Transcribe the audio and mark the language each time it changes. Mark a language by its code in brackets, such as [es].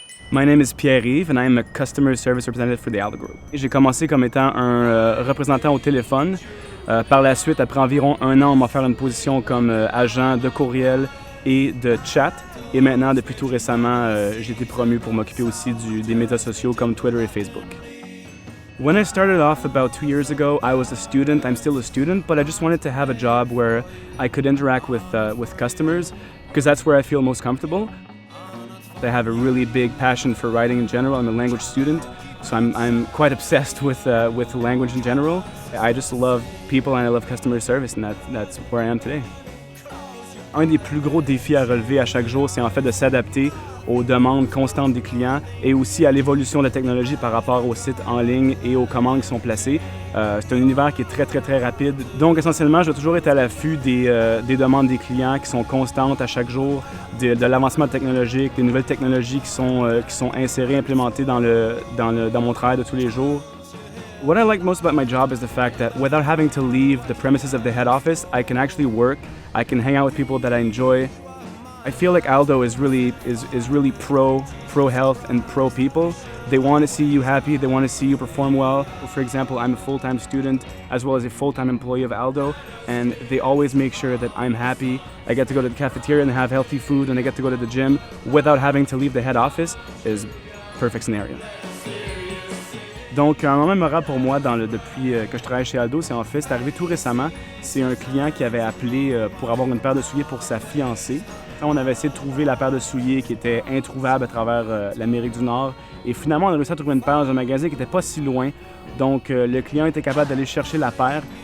[en] My name is Pierre-Yves and I am a customer service representative for the Aldo Group. [fr] J'ai commencé comme étant un représentant au téléphone. Par la suite, après environ 1 an, on m'a offert une position comme agent de courriel et de chat. Et maintenant, depuis tout récemment, j'ai été promu pour m'occuper aussi des médias sociaux comme Twitter et Facebook. [en] When I started off about 2 years ago, I was a student. I'm still a student, but I just wanted to have a job where I could interact with customers because that's where I feel most comfortable. I have a really big passion for writing in general. I'm a language student, so I'm quite obsessed with language in general. I just love people and I love customer service, and that's where I am today. [fr] Un des plus gros défis à relever à chaque jour, c'est en fait de s'adapter aux demandes constantes des clients et aussi à l'évolution de la technologie par rapport aux sites en ligne et aux commandes qui sont placées. C'est un univers qui est très rapide. Donc essentiellement, je dois toujours être à l'affût des demandes des clients qui sont constantes à chaque jour, de l'avancement technologique, des nouvelles technologies qui sont insérées, implémentées dans mon travail de tous les jours. [en] What I like most about my job is the fact that without having to leave the premises of the head office, I can actually work, I can hang out with people that I enjoy. I feel like Aldo is really pro health and pro people. They want to see you happy, they want to see you perform well. For example, I'm a full-time student as well as a full-time employee of Aldo, and they always make sure that I'm happy. I get to go to the cafeteria and have healthy food, and I get to go to the gym without having to leave the head office is perfect scenario. [fr] Donc, un moment mémorable pour moi depuis que je travaille chez Aldo, c'est arrivé tout récemment. C'est un client qui avait appelé pour avoir une paire de souliers pour sa fiancée. On avait essayé de trouver la paire de souliers qui était introuvable à travers l'Amérique du Nord. Et finalement, on a réussi à trouver une paire dans un magasin qui n'était pas si loin. Donc, le client était capable d'aller chercher la paire.